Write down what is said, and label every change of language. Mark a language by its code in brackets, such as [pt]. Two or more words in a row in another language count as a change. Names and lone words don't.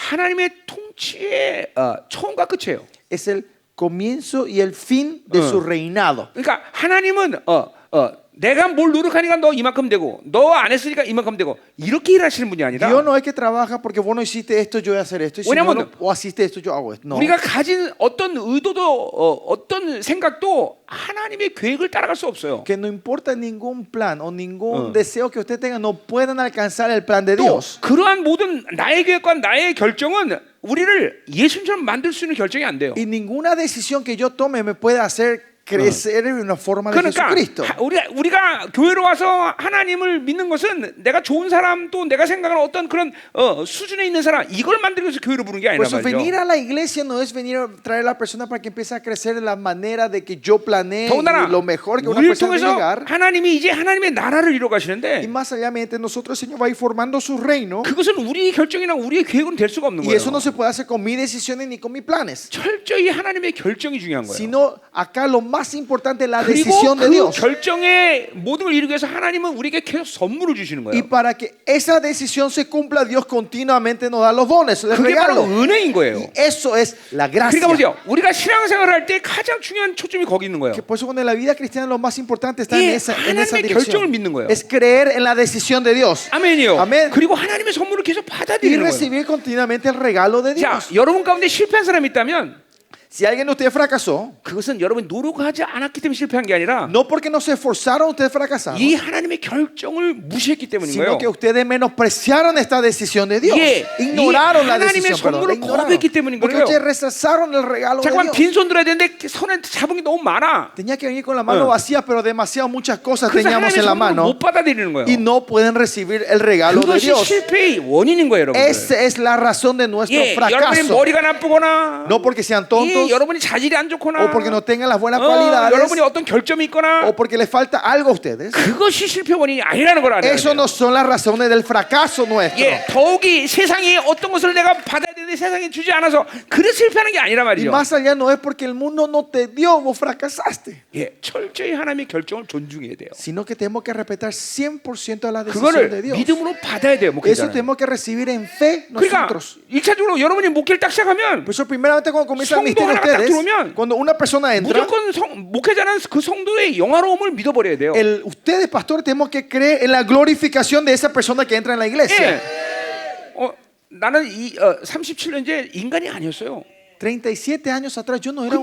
[ko] 하나님의 통치의 처음과 끝이에요. [es] es el comienzo y el fin de su reinado. [ko] 그러니까 하나님은 내가 뭘 노력하니까 너 이만큼 되고 너 안 했으니까 이만큼 되고 이렇게 일하시는 분이 아니라 [es] Dios no es que trabaja porque vos no hiciste esto, yo voy a hacer esto. Y si [ko] 왜냐면 [es] no, o hiciste esto, yo hago esto. No. [ko] 우리가 가진 어떤 의도도 어떤 생각도 하나님의 계획을 따라갈 수 없어요. [es] Que no importa ningún plan o ningún deseo que usted tenga, no puedan alcanzar el plan de [ko] 또 [es] Dios. [ko] 그러한 모든 나의 계획과 나의 결정은 우리를 예수님처럼 만들 수 있는 결정이 안 돼요. [es] Y ninguna decisión que yo tome me puede hacer crecer en una forma de [ko] 그러니까 [es] Jesucristo. [ko] 우리가 교회로 와서 하나님을 믿는 것은 내가 좋은 사람 또 내가 생각하는 어떤 그런 수준에 있는 사람 이걸 만들기 위해서 교회로 부르는 게 [es] Por [ko] 아니란 [es] eso venir [ko] 말이죠. [es] a la iglesia no es venir a traer a la persona para que empiece a crecer en la manera de que yo planeé [ko] 더군다나 [es] y lo mejor que una [ko] 우리를 [es] persona debe [ko] 통해서 [es] llegar. [ko] 하나님이 이제 하나님의 나라를 이루어 [es] Y [ko] 가시는데 [es] más allá, mediante nosotros el Señor va a ir formando su reino. [ko] 그것은 우리의 결정이나 우리의 계획은 될 수가 없는 [es] Y eso no [ko] 거예요. [es] se puede hacer con mis decisiones ni con mis planes. [ko] 철저히 하나님의 결정이 중요한 거예요. [es] Sino acá lo más importante es la [ko] 그리고 [es] decisión de [ko] 그 [es] Dios. [ko] 결정의 모든 걸 이루기 위해서 하나님은 우리에게 계속 선물을 주시는 [es] Y [ko] 거예요. [es] para que esa decisión se cumpla, Dios continuamente nos da los dones, les [ko] 그게 바로 [es] regalo. [ko] 은혜인 거예요. [es] Y eso es la gracia. [ko] 그러니까 보세요. 우리가 신앙생활을 할 때 가장 중요한 초점이 거기 있는 거예요. [es] Que por eso cuando en la vida cristiana lo más importante está en esa [ko] 하나님의 결정을 [es] dirección. [ko] 믿는 거예요. [es] Es creer en la decisión de Dios. [ko] 아멘이요. 아멘. 그리고 하나님의 선물을 계속 [es] Y [ko] 받아들이는 거예요. [es] recibir continuamente el regalo de [ko] 자, [es] Dios. [ko] 여러분 가운데 실패한 사람이 있다면 [es] Si alguien de ustedes fracasó, [ko] 그것은 여러분이 노력하지 않았기 때문에 실패한 게 아니라 [es] no porque no se esforzaron, ustedes fracasaron, [ko] 이 하나님의 결정을 무시했기 때문인 거예요. [es] sino que ustedes menospreciaron esta decisión de Dios. [ko] 예, [es] Ignoraron [ko] 이 [es] la [ko] 하나님의 [es] decisión, perdón, [ko] 선물을 [es] ignoraron. [ko] 거부했기 때문인 [es] Porque [ko] 거예요. [es] ustedes rechazaron el regalo de [ko] 잠깐만 [es] Dios. [ko] 빈손 들어야 되는데 손에 잡은 게 너무 많아. [es] Tenía que venir con la mano vacía, pero demasiado muchas cosas [ko] 그래서 [es] teníamos [ko] 하나님의 [es] en la [ko] 선물을 [es] mano [ko] 못 받아들이는 거예요. [es] y no pueden recibir el regalo de [ko] 그것이 [es] Dios. [ko] 실패의 원인인 거예요, 여러분들. [es] Esa es la razón de nuestro [ko] 예, 여러분이 [es] fracaso. [ko] 머리가 나쁘거나 [es] No porque sean [ko] 예, [es] tontos [ko] 여러분이 자질이 안 좋거나 [es] o porque no tengan las buenas cualidades [ko] 여러분이 어떤 결점이 있거나 [es] o porque les falta algo a ustedes. [ko] 그것이 실패 원인이 아니라는 걸 알아야 [es] Eso [ko] 돼요. [es] no son las razones del fracaso nuestro. [ko] 예, 더욱이 세상이 어떤 것을 내가 받아야 되는데 세상에 주지 않아서 그래서 실패하는 게 아니란 [es] Y [ko] 말이죠. [es] más allá no es porque el mundo no te dio, vos fracasaste. [ko] 예, 철저히 하나님의 결정을 존중해야 돼요. [es] Sino que tenemos que respetar 100% la decisión de [ko] 그거를 [es] Dios. [ko] 믿음으로 받아야 돼요, [es] Eso [ko] 목회자는. [es] tenemos que recibir en fe [ko] 그러니까 [es] nosotros. [ko] 1차적으로 여러분이 목회를 딱 시작하면 [es] Por eso primeramente cuando comienzan a [ko] 성도 [es] ministerio [ko] 하나가 딱 [es] ustedes, [ko] 들어오면 [es] cuando una persona entra, [ko] 무조건 목회자는 그 성도의 영화로움을 믿어버려야 돼요. [es] ustedes pastores tenemos que creer en la glorificación de esa persona que entra en la iglesia. [ko] 예. 나는 37년째 인간이 아니었어요. [es] 37 años atrás yo no era un